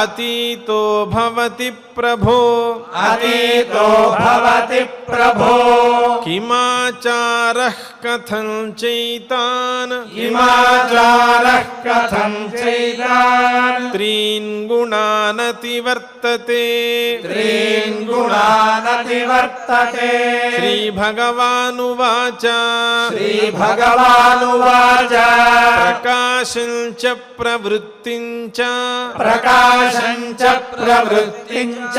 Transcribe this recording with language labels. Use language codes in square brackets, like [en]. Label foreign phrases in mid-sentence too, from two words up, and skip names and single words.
[sa] అతీతో భవతి ప్రభో అతీతో భవతి ప్రభో కిమాచారః కథం చైతాన్ హిమాచారః కథం చైతాన్ త్రీన్ గుణానతివర్తతే వర్తతే त्रीन् गुणानतिवर्तते శ్రీభగవానువాచ श्रीभगवानुवाच ప్రకాశం చ ప్రవృత్తిం చ प्रकाशं च प्रवृत्तिं च